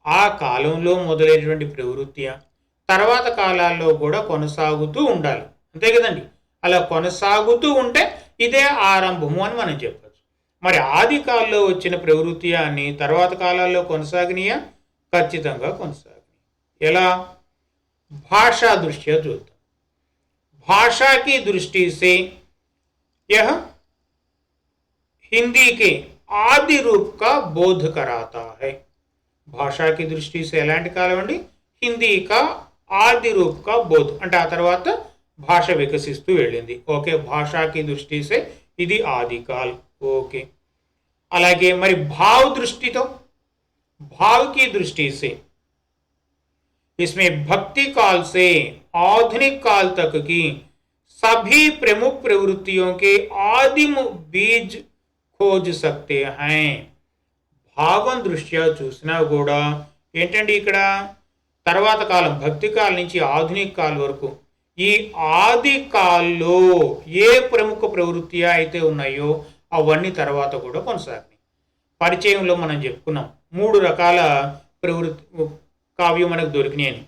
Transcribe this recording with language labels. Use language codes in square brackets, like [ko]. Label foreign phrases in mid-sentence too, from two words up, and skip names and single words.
[te] ఆ కాలంలో మొదలైనటువంటి ప్రవృత్తి తర్వాత కాలాల్లో కూడా కొనసాగుతూ ఉండాలి, అంతే కదండి. అలా కొనసాగుతూ ఉంటే ఇదే ఆరంభము అని మనం చెప్పచ్చు. మరి ఆది కాలంలో వచ్చిన ప్రవృత్తి అని తర్వాత కాలాల్లో కొనసాగినయా? ఖచ్చితంగా కొనసాగినాయి. ఎలా? భాషా దృష్ట్యా చూద్దాం. [hi] भाषा की दृष्टि से यह हिंदी के आदि रूप का बोध कराता है. భాషా की दृष्टि से [te] ఎలాంటి కాలం అండి? [hi] हिंदी का आदि रूप का बोध [te] అంటే ఆ తర్వాత భాష వికసిస్తూ వెళ్ళింది. ఓకే, [hi] भाषा की दृष्टि से [te] ఇది ఆది కాల్. ఓకే, అలాగే మరి భావ దృష్టితో, [hi] భావ్ की दृष्टि से इसमें भक्ति काल से आधुनिक काल तक की सभी प्रमुख प्रवृत्तियों के आदिम बीज खोज सकते हैं. [te] భావం దృష్ట్యా చూసినా కూడా ఏంటండి ఇక్కడ తర్వాత కాలం భక్తి కాలం నుంచి ఆధునిక కాలం వరకు ఈ ఆది కాల్లో ఏ ప్రముఖ ప్రవృత్తి అయితే ఉన్నాయో అవన్నీ తర్వాత కూడా కొనసాగినాయి. పరిచయంలో మనం చెప్పుకున్నాం 3 రకాల ప్రవృత్తి కావ్యం మనకు దొరికినాయని.